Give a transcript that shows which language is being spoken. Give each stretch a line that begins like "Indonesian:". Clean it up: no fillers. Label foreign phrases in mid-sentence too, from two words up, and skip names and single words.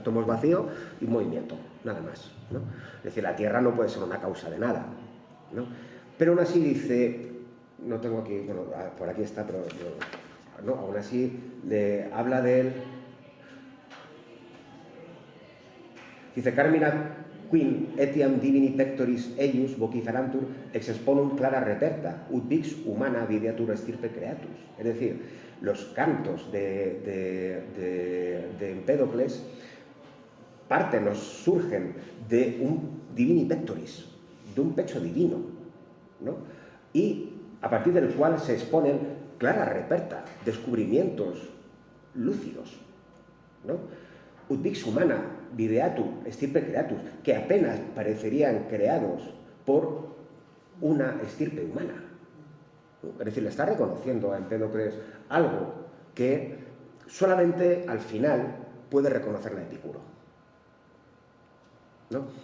Spanish: Átomos, vacío y movimiento, nada más, ¿no? Es decir, la Tierra no puede ser una causa de nada, ¿no? Pero aún así dice, no tengo aquí, bueno, por aquí está, pero no, aún así habla de él. Dice,
Latin: Carmina quin etiam divini pectoris eius vociferantur ex exponum clara reperta, ut vix humana videatur estirpe creatus.
Spanish: Es decir, los cantos de Empédocles surgen de un
Latin: divini pectoris,
Spanish: de un pecho divino, ¿no? Y a partir del cual se exponen
Latin: clara reperta,
Spanish: descubrimientos lúcidos, ¿no?
Latin: Ut vix humana videatur estirpe creatus,
Spanish: que apenas parecerían creados por una estirpe humana, ¿no? Es decir, le está reconociendo a Empédocles algo que solamente al final puede reconocerle a Epicuro, ¿no?